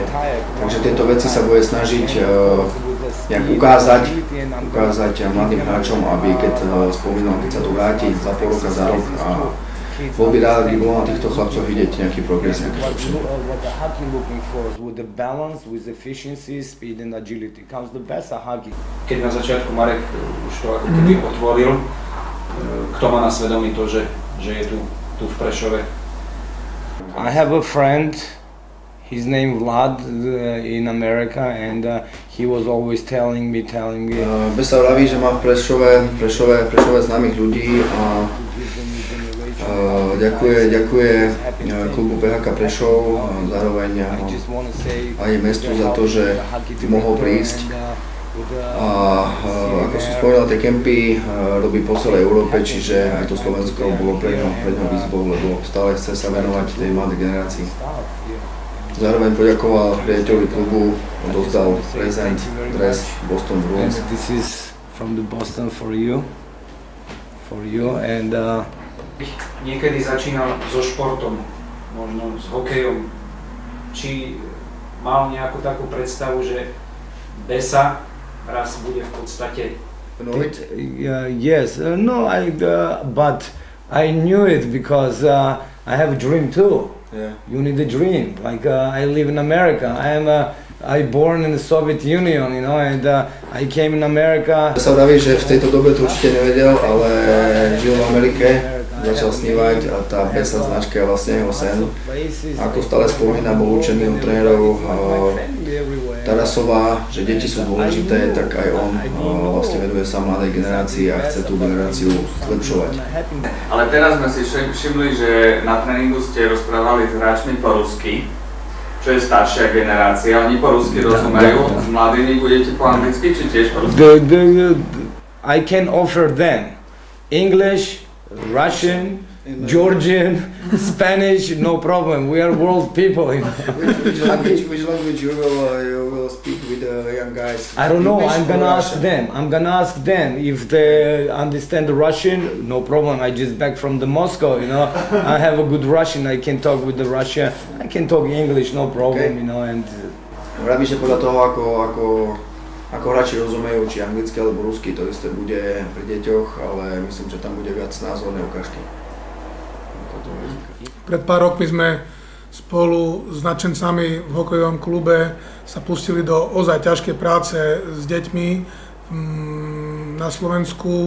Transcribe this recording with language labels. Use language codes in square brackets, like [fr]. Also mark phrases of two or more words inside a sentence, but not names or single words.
[sk] Takže tieto veci sa bude snažiť nejak ukázať mladým hráčom, aby keď spomínal, keď sa tu vráti za pol roka, za rok a bol by rád, aby bolo na týchto chlapcoch vidieť nejaký progres, nejaké zlepšenie. Keď na začiatku Marek už to ako keby otvoril, kto má na svedomí to, že je tu v Prešove? [en] I have a friend, his name Vlad in America, and he was always telling me. [sk] Besa vraví, že má v Prešove známych ľudí a ďakuje klubu PHK Prešov, zároveň aj mestu za to, že mohol prísť. A ako som spomínal, tie kempy robí po celej Európe, čiže aj to Slovensko bolo pre ňo výzvou, lebo stále chce sa venovať tej mladej generácii. Zároveň poďakoval riaditeľovi klubu, dostal prezent, dres Boston Bruins. [en] This is from the Boston for you and [sk] Niekedy začínal so športom, možno s hokejom. Či mal nejakú takú predstavu, že Besa raz bude v podstate... [en] Yes, but I knew it because I have a dream too. Yeah. You need a dream. Like I live in America. I born in the Soviet Union, you know, and I came in America. [sk] Sa vraví, že v tejto dobe to určite nevedel, ale žil v Amerike, začal snívať a tá Besa značka je vlastne jeho sen. Ako stále spomína, bol učený od trénerov Tarasova, že deti sú dôležité, tak aj on vlastne veduje sa mladej generácii a chce tú generáciu zlepšovať. Ale teraz sme si všimli, že na tréningu ste rozprávali s hráčmi po rusky, čo je staršia generácia, oni po rusky rozumejú, s mladými budete po anglicky, či tiež po rusky? [en] I can offer them English, Russian, Georgian, Spanish, no problem. We are world people. You know? Which language you will speak with the young guys? I don't know. I'm gonna ask them if they understand the Russian. No problem. I just back from the Moscow. You know, I have a good Russian. I can talk with the Russian. I can talk English. No problem. Okay. You know, and. [sk] Vraví, že podľa toho, ako ako hráči rozumejú, či anglicky alebo rusky, to isté bude pri deťoch, ale myslím, že tam bude viac názornej ukážky. Pred pár rokmi sme spolu s nadšencami v hokejovom klube sa pustili do ozaj ťažkej práce s deťmi na Slovensku.